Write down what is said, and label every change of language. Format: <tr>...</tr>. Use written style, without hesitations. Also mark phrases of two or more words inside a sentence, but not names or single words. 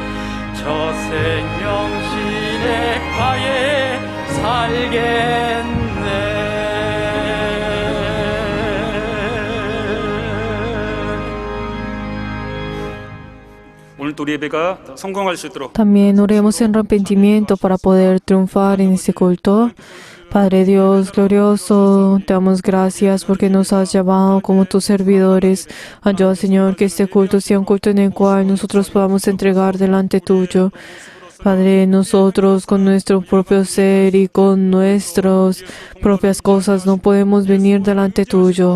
<ko>저 생명신의 가에 살겠네. 오늘도 우리 예배가 성공할 수 있도록</ko> <es>También oremos en arrepentimiento para poder triunfar en este culto. Padre Dios glorioso, te damos gracias porque nos has llamado como tus servidores. Ayuda, Señor, que este culto sea un culto en el cual nosotros podamos entregar delante tuyo Padre, nosotros con nuestro propio ser y con nuestras propias cosas no podemos venir delante tuyo.</es>